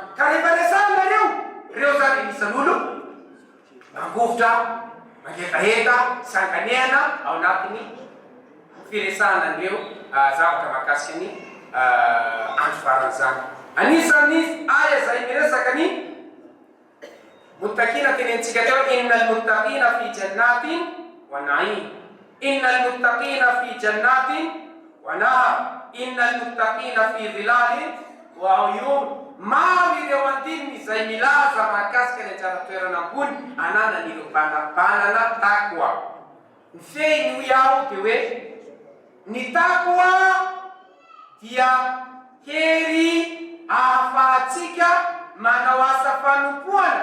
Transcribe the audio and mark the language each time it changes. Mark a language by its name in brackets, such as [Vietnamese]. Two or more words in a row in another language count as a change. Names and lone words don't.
[Malagasy] Ka rehefa resahana reo zany anisan'olo mangovotra, mangetaheta, sanganiana ao anatin'ny firesahana an'ireo zavatra mahakasika ny andro farany zany. Anisan'ny aya zay miresaka ny muttaqina tenentsika teo [Arabic] إن المتقين في جنات ونعيم. إن المتقين في جنات ونهر. إن المتقين في ظلال وعيون. [Malagasy] Maro ireo andininy izay milaza mahakasika ny anjara toerana ambony ananan'ireo mpanana takwa. Ny fehiny ho iaho dia hoe ny takwa dia hery ahafahatsika manao asa fanompoana.